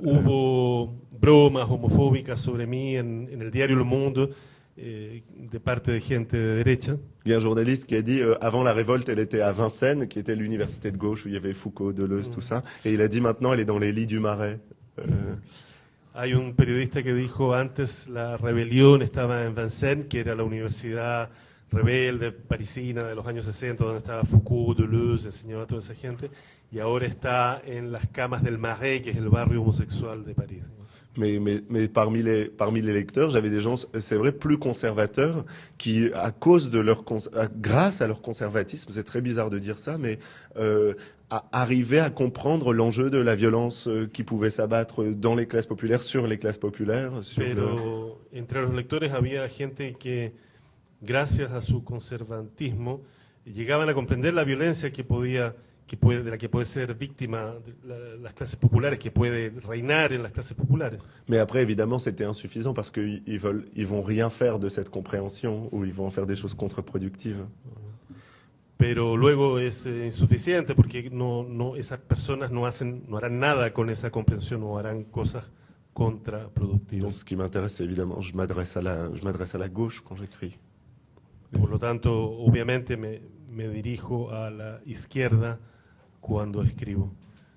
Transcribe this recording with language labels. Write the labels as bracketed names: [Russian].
[Spanish] Hubo bromas homofóbicas sobre mí en el diario Le Monde de parte de gente de derecha. [French] Il y a un journaliste qui a dit, avant la révolte, elle était à Vincennes, qui était l'université de gauche où il y avait Foucault, Deleuze, tout ça. Et il a dit maintenant, elle est dans les lits du Marais. [Spanish] Hay un periodista que dijo antes la rebelión estaba en Vincennes, que era la universidad rebelde parisina de los años 60, donde estaba Foucault, Deleuze, enseñaba a toda esa gente, y ahora está en las camas del Marais, que es el barrio homosexual de París. [French] Mais parmi les lecteurs, j'avais des gens, c'est vrai, plus conservateurs, qui, à cause de grâce à leur conservatisme, c'est très bizarre de dire ça, mais arrivaient à comprendre l'enjeu de la violence qui pouvait s'abattre dans les classes populaires, sur les classes populaires. [Spanish] Pero entre los lectores había gente que gracias a su conservantismo, llegaban a comprender la violencia de la que puede ser víctima las clases populares, que puede reinar en las clases populares. [French] Mais après, évidemment, c'était insuffisant parce qu'ils vont rien faire de cette compréhension ou ils vont en faire des choses contre-productives. [Spanish] Pero luego es insuficiente porque esas personas no harán nada con esa comprensión o harán cosas [French] Donc, [Spanish] contraproductivas. [French] ce qui m'intéresse, c'est évidemment, je m'adresse à la gauche quand j'écris. [Spanish] Por lo tanto, obviamente me dirijo a la izquierda cuando escribo.